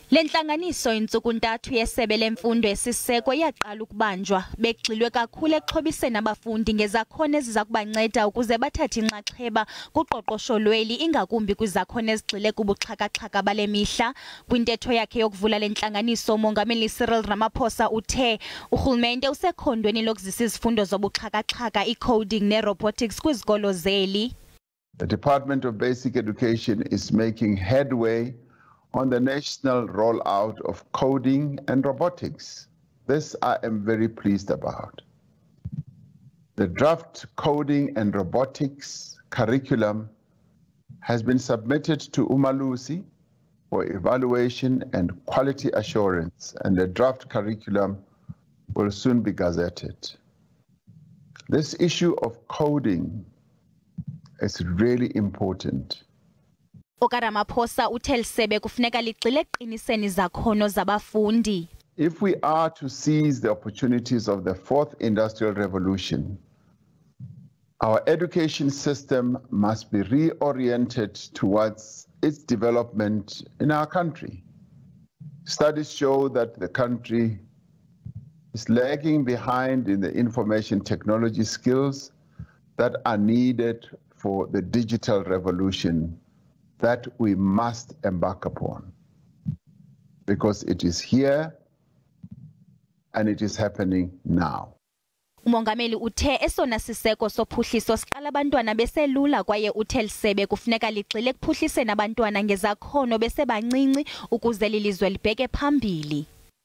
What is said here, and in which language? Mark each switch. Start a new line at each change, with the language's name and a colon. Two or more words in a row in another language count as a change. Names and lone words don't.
Xhosa: Le ntlanganiso intsuku ntathu yesebe lemfundo esisiseko yaqala ukubanjwa begxilwe kakhulu exhobiseni abafundi ngezakhono eziza kubanceda ukuze bathathe inxaxheba kuqoqosho lweli ingakumbi kwizakhono ezigxile kubuxhakaxhaka bale mihla. Kwintetho yakhe yokuvula le ntlanganiso Umongameli Cyril Ramaphosa uthe urhulumente usekhondweni lokuzisa izifundo zobuxhakaxhaka iCoding nee-Robotics kwizikolo zeli.
English: The Department of Basic Education is making headway on the national rollout of coding and robotics. This I am very pleased about. The draft coding and robotics curriculum has been submitted to Umalusi for evaluation and quality assurance, and the draft curriculum will soon be gazetted. This issue of coding is really important.
Xhosa: Ramaphosa uthe lisebe kufuneka ligxile eqiniseni izakhono zabafundi.
English: If we are to seize the opportunities of the fourth industrial revolution, our education system must be reoriented towards its development in our country. Studies show that the country is lagging behind in the information technology skills that are needed for the digital revolution that we must embark upon, because it is here and it is happening now.
Xhosa: Umongameli uthe esona siseko sophuhliso siqala abantwana beselula kwaye uthe lisebe kufuneka ligxile ekuphuhliseni abantwana ngezakhono besebancinci ukuze lilizwe libheke phambili.